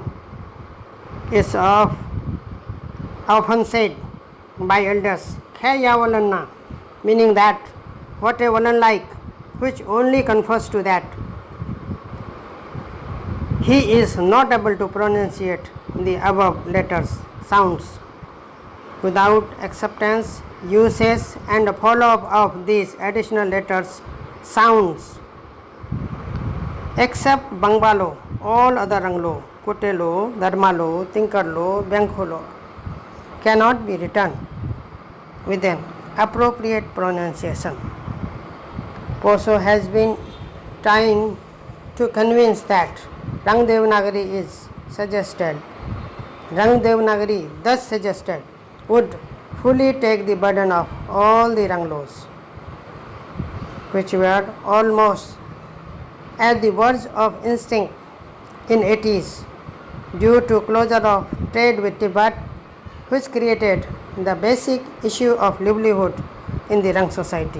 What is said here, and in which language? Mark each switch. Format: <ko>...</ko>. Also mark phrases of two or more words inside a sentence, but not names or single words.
<en>Is often said by elders, Khaya Valanna, meaning that what a Valan like, which only confers to that he is not able to pronunciate the above letters, sounds. Without acceptance, usage and follow-up of these additional letters, sounds, except Banba-lwu, all other Rung-lwu, Kute-lwu, Darma-lwu, Tinker-lwu, ByanKhu-lwu cannot be written with an appropriate pronunciation. Poso has been trying to convince that Rung Devnagri is suggested. Rung Devnagri thus suggested would fully take the burden of all the Rung-lwus, which were almost at the verge of extinct in 80s due to closure of trade with Tibet, which created the basic issue of livelihood in the Rung society.</en>